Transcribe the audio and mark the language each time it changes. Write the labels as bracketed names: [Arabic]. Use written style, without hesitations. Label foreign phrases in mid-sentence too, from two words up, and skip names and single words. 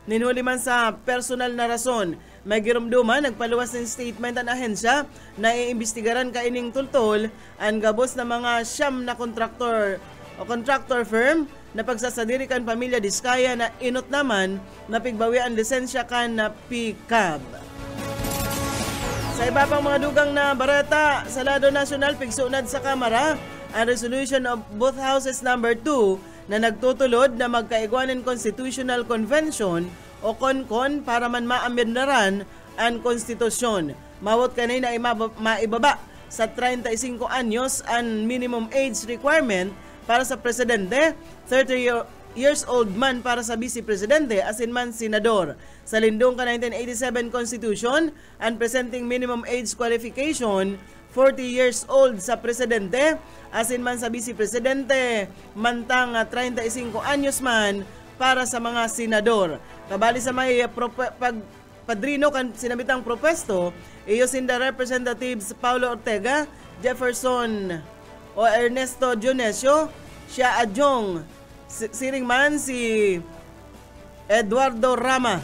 [Bikol] Ninhuli man sa personal na rason. May girumduman, nagpaluwas ng statement ang ahensya na iimbestigaran ka ining tultol ang gabos na mga siyam na contractor firm na pagsasadiri kan Pamilya Diskaya na inot naman na pigbawi ang lisensya kan na PCAB. Sa iba pang mga dugang na barata sa lado nasyonal, pigsunad sa Kamara ang [English] resolution of both houses number 2 [Bikol] na nagtutulod na magkaigwanan Constitutional Convention o CONCON para man maamyendaran ang konstitusyon. Mawot kanay na maibaba sa 35 anyos ang [English] minimum age requirement [Bikol] para sa presidente, [English] 30 years old [Bikol] man para sa vice presidente asin man senador. Sa lindong ka 1987 Constitution, ang [English] presenting minimum age qualification 40 years old [Bikol] sa presidente asin man sa vice presidente mantang 35 anyos man para sa mga senador. Kabali sa may padrino kan sinabitang propesto, iyo sinda Representatives Paulo Ortega, Jefferson o Ernesto Dionisio, siya adjong siring man si Eduardo Rama.